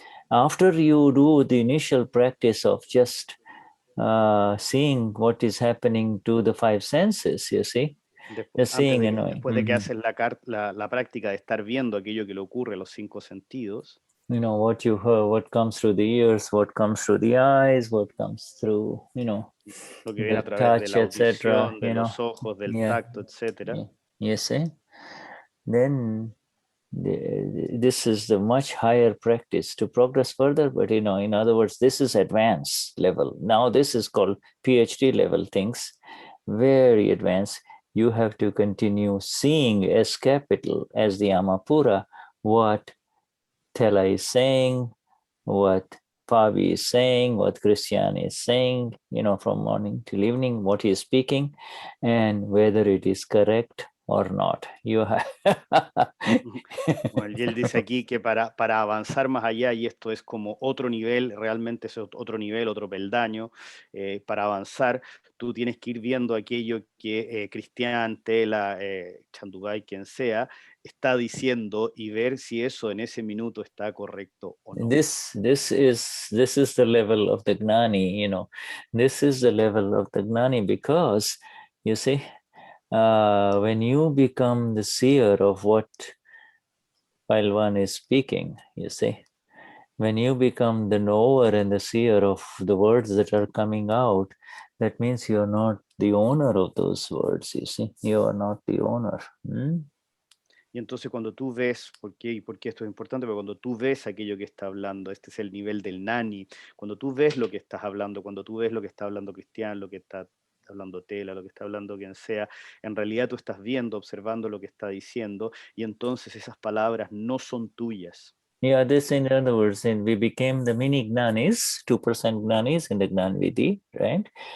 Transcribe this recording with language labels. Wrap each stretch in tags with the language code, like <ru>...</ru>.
<en>After you do the initial practice of just seeing what is happening to the five senses, you see,</en> <es>Después de que haces la práctica de estar viendo aquello que le ocurre a los cinco sentidos,</es> <en>what you heard, what comes through the ears, what comes through the eyes, what comes through,</en> <es>lo que viene</es> <en>the</en> <es>a través de la</es> <en>touch, etc.,</en> <es>audición, de los ojos, del tacto, etc.</es> <en>Yes, then this is the much higher practice to progress further, but in other words, this is advanced level. Now this is called PhD level things, very advanced. You have to continue seeing as capital, as the Amapura, what Tela is saying, what Fabi is saying, what Cristian is saying, from morning till evening, what he is speaking, and whether it is correct or not. You have</en> <es>Bueno, y él dice aquí que para avanzar más allá, y esto es como otro nivel, realmente es otro nivel, otro peldaño, para avanzar, tú tienes que ir viendo aquello que Cristian, Tela, Chandugay, quien sea, está diciendo y ver si eso en ese minuto está correcto o no.</es> <en>This is the level of the Gnani, This is the level of the Gnani because, you see, when you become the seer of what while one is speaking, you see, when you become the knower and the seer of the words that are coming out, that means you're not the owner of those words, you see, you are not the owner.</en> <es>Y entonces cuando tú ves, ¿por qué esto es importante? Porque cuando tú ves aquello que está hablando, este es el nivel del Gnani, cuando tú ves lo que estás hablando, cuando tú ves lo que está hablando Cristian, lo que está hablando Tela, lo que está hablando quien sea, en realidad tú estás viendo, observando lo que está diciendo, y entonces esas palabras no son tuyas.</es> <en>Yeah, this in other words, we became the mini Gnanis, 2% Gnanis in the Gnanvidhi, right?</en>